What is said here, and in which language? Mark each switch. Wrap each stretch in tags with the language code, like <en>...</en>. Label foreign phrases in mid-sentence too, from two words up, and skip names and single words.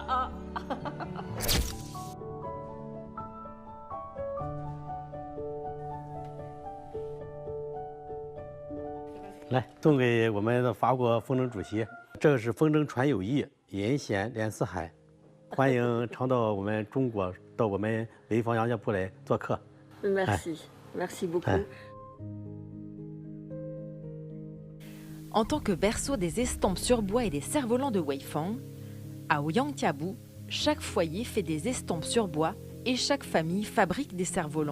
<zh>来，送给我们的法国风筝主席，这个是风筝传友谊，银线连四海。欢迎常到我们中国，到我们潍坊杨家铺来做客。</zh> <fr>Merci, merci beaucoup. En tant que berceau des estampes sur bois et des cerfs-volants de Weifang, à Oyangtiabou, chaque foyer fait des estampes sur bois et chaque famille fabrique des cerfs-volants.</fr>